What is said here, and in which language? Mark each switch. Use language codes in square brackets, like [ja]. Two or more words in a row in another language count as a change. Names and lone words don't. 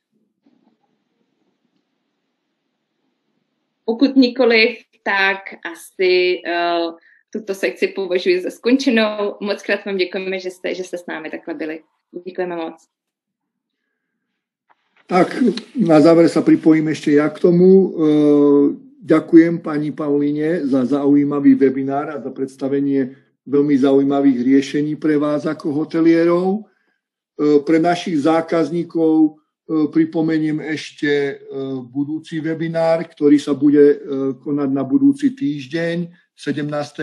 [cs] Pokud nikoliv, tak asi tuto sekci považuji za skončenou. Moc krát vám děkujeme, že jste s námi takhle byli. Děkujeme moc. [sk] Tak, na záver sa pripojím ešte ja k tomu. Ďakujem pani Pavlíne za zaujímavý webinár a za predstavenie veľmi zaujímavých riešení pre vás ako hotelierov. Pre našich zákazníkov pripomeniem ešte budúci webinár, ktorý sa bude konať na budúci týždeň 17.12.